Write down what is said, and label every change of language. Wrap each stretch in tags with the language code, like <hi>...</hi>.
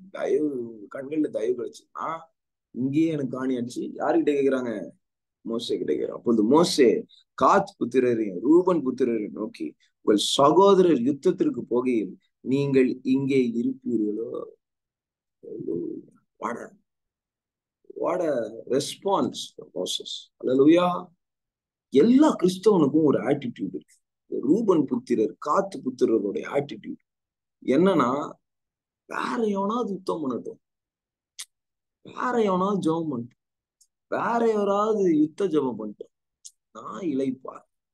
<ta>தயவு கண்கள்ல தயவு கிடைச்சுன்னா இங்கேயே எனக்கு காணியாச்சு. யாருக்கிட்ட கேட்கிறாங்க? மோசே கிட்ட கேட்கிறான். அப்போது மோசே காத் புத்திரரையும் ரூபன் புத்திரரையும் நோக்கி, உங்கள் சகோதரர் யுத்தத்திற்கு போகையில் நீங்கள் இங்கே இருப்பீர்களோ?</ta> <en>What a response from Moses. Hallelujah.</en> <ta>எல்லா கிறிஸ்தவனுக்கும் ஒரு ஆட்டிடியூட் இருக்கு. ரூபன் புத்திரர் காத்து புத்திரருடைய ஆட்டிடியூட் என்னன்னா, வேற எவனாவது யுத்தம் பண்ணட்டும், வேற எவனாவது ஜெபம் பண்ணட்டும், வேற எவராவது யுத்த ஜெபம் பண்ணிட்டோம், நான் இளைப்பார்.</ta>